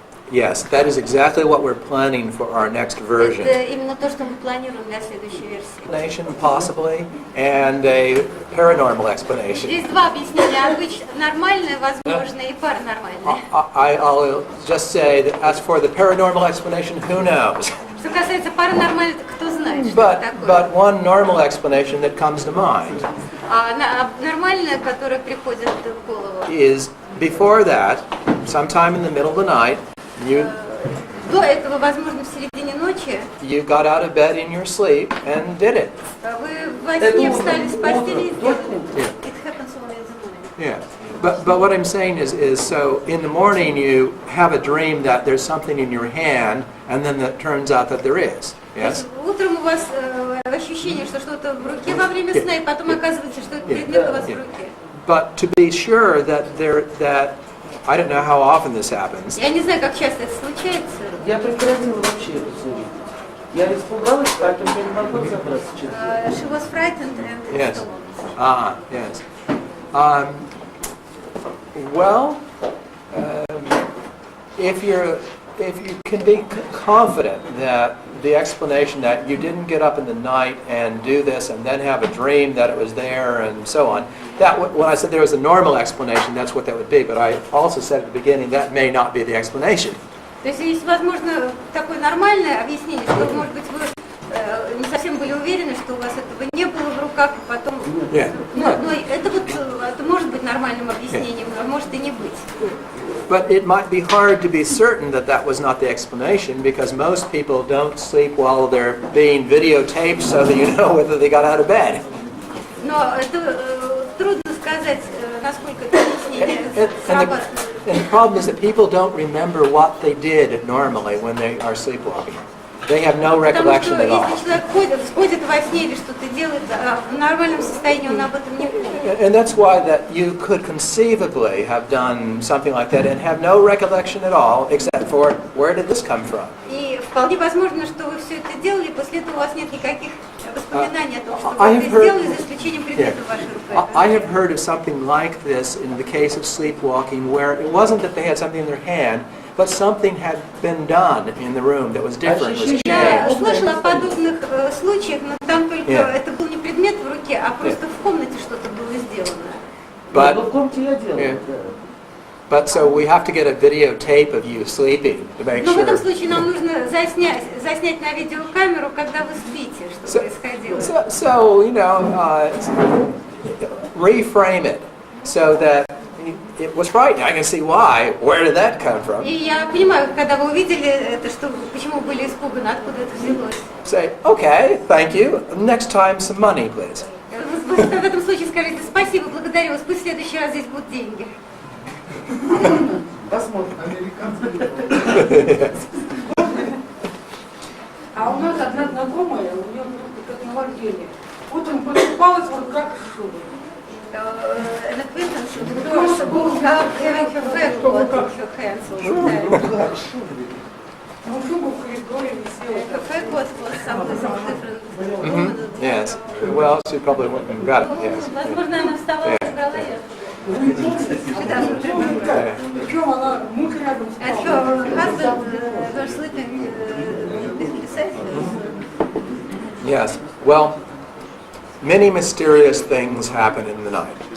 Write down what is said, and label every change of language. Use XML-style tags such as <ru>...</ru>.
<en>Yes, that is exactly what we're planning for our next version.</en> <ru>Это именно то, что мы планируем для следующей версии.</ru> <en>Explanation, possibly, and a paranormal explanation.</en> <ru>Здесь два объяснения: нормальное, возможное, и паранормальное.</ru> <en>I'll just say that as for the paranormal explanation, who knows?</en> <ru>Что касается паранормального, кто знает, что</ru> <en>But</en> <ru>такое.</ru> <en>one normal explanation that comes to mind</en> <ru>Нормальное, которое приходит в голову.</ru> <en>is before that, sometime in the middle of the night,</en> <ru>До этого, возможно, в середине ночи,</ru> <en>you got out of bed in your sleep and did it.</en> <ru>вы во сне встали с постели и сделали.</ru> <en>It happens only in the morning. Yeah. But what I'm saying is so in the morning you have a dream that there's something in your hand, and then it turns out that there is. Yes?</en> <ru>Утром у вас ощущение, что что-то в руке во время сна, и потом оказывается, что этот предмет у вас в руке.</ru> <en>But to be sure that I don't know how often this happens.</en> <ru>Я не знаю, как часто это случается. Я прекратила вообще эту серию. Я испугалась, поэтому я не могу разобраться, честно.</ru> <en>She was frightened and Yes. so Yes. Well, if you can be confident that the explanation that you didn't get up in the night and do this and then have a dream that it was there and so on, when I said there was a normal explanation, that's what that would be. But I also said at the beginning that may not be the explanation.</en> <ru>То есть есть, возможно, такое нормальное объяснение, что, может быть, вы не совсем были уверены, что у вас этого не было в руках, и потом... Но это может быть нормальным объяснением, а может и не быть.</ru> <en>But it might be hard to be certain that that was not the explanation, because most people don't sleep while they're being videotaped so that you know whether they got out of bed.</en> <ru>Но это трудно сказать, насколько это объяснение срабатывает.</ru> <en>And the problem is that people don't remember what they did normally when they are sleepwalking. They have no recollection at all.</en> <ru>Потому что если человек сходит во сне или что-то делает, в нормальном состоянии он об этом не помнит.</ru> <en>And that's why that you could conceivably have done something like that and have no recollection at all, except for where did this come from?</en> <ru>И вполне возможно, что вы все это делали, после этого у вас нет никаких воспоминаний о том, что вы это сделали, за исключением предмета в вашей руке.</ru> <en>I have heard of something like this in the case of sleepwalking, where it wasn't that they had something in their hand, but something had been done in the room that was different, was</en> <ru>Я</ru> <en>changed.</en> <ru>слышала о подобных случаях, но там только это был не предмет в руке, а просто в комнате что-то было сделано. В комнате я делала.</ru> <en>But so we have to get a videotape of you sleeping to make</en> <ru>Но в этом</ru> <en>sure.</en> <ru>случае нам нужно заснять на видеокамеру, когда вы спите, что происходило.</ru> <en>So reframe it so that it was frightening. I can see why. Where did that come from?</en> <ru>И я понимаю, когда вы увидели это, что почему были испуганы, откуда это взялось.</ru> <en>Say, okay, thank you. Next time, some money, please.</en> <ru>Вы в этом случае скажите: спасибо, благодарю вас, пусть в следующий раз здесь будут деньги. Посмотрим. А у нас одна знакомая, у нее как наваждение. Утром просыпалась в руках шубы.</ru> <en>An acquaintance of the girls woke up having her bag in her hands all the time.</en> <ru>Ну, шуба в коридоре висела.</ru> <en>Her bag was something different. Yes. Well, she probably went and got it. Yes.</en> <ru>Возможно, она встала и забрала ее. Причем она муж рядом</ru> <en>And</en> <ru>спал.</ru> <en>her husband were sleeping beside her. Yes. Well, many mysterious things happen in the night.</en>